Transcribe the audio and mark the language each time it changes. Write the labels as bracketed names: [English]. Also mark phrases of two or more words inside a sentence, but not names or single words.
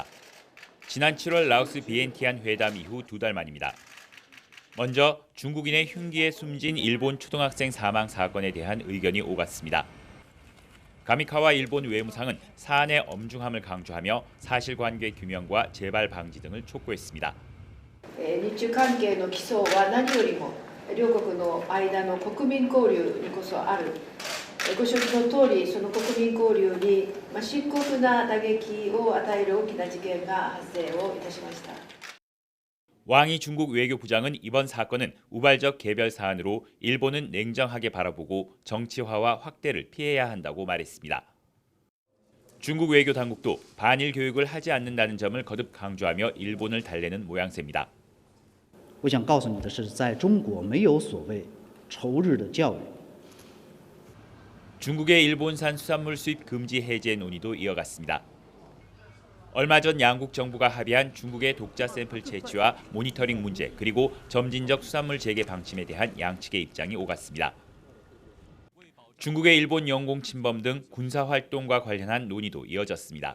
[Korean] 지난 7월 라오스 비엔티안 회담 이후 2달 만입니다. 먼저 중국인의 흉기에 숨진 일본 초등학생 사망 사건에 대한 의견이 오갔습니다. 가미카와 일본 외무상은 사안의 엄중함을 강조하며 사실관계 규명과 재발 방지 등을 촉구했습니다. [Japanese] 日中関係の基礎は何よりも両国の間の国民交流にこそある。ご承知の通り、その国民交流に深刻な打撃を与える大きな事件が発生をいたしました。 [Korean] 왕이 중국 외교부장은 이번 사건은 우발적 개별 사안으로 일본은 냉정하게 바라보고 정치화와 확대를 피해야 한다고 말했습니다. 중국 외교 당국도 반일 교육을 하지 않는다는 점을 거듭 강조하며 일본을 달래는 모양새입니다. [Chinese] 我想告诉你的是，在中国没有所谓仇日的教育。 [Korean] 중국의 일본산 수산물 수입 금지 해제 논의도 이어갔습니다. 얼마 전 양국 정부가 합의한 중국의 독자 샘플 채취와 모니터링 문제 그리고 점진적 수산물 재개 방침에 대한 양측의 입장이 오갔습니다. 중국의 일본 영공 침범 등 군사 활동과 관련한 논의도 이어졌습니다.